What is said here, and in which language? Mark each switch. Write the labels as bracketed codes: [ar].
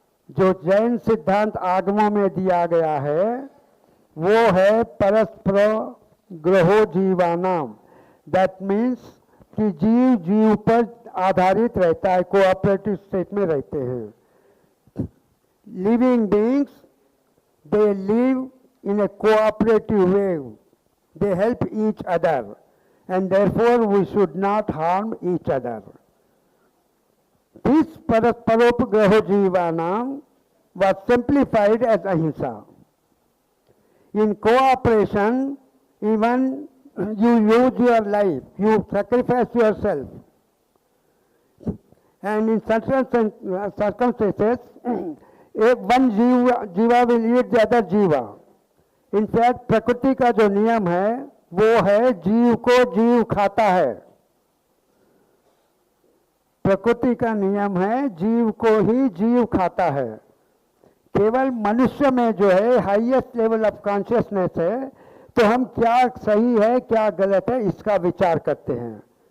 [hi] जो जैन सिद्धांत आगमों में दिया गया है वो है परस्परोपग्रहो जीवानाम। [en] that means [hi] कि जीव जीव पर आधारित रहता है, कोऑपरेटिव स्टेट में रहते हैं। [en] Living beings they live in a cooperative way, they help each other and therefore we should not harm each other. This Parasparopagraho Jivanam was simplified as ahimsa. In cooperation, even you use your life, you sacrifice yourself, and in certain circumstances, if one jiva will eat the other jiva. [hi] In fact प्रकृति का जो नियम है वो है जीव को जीव खाता है। प्रकृति का नियम है जीव को ही जीव खाता है। केवल मनुष्य में जो है [en] highest level of consciousness [hi] है, तो हम क्या सही है क्या गलत है इसका विचार करते हैं।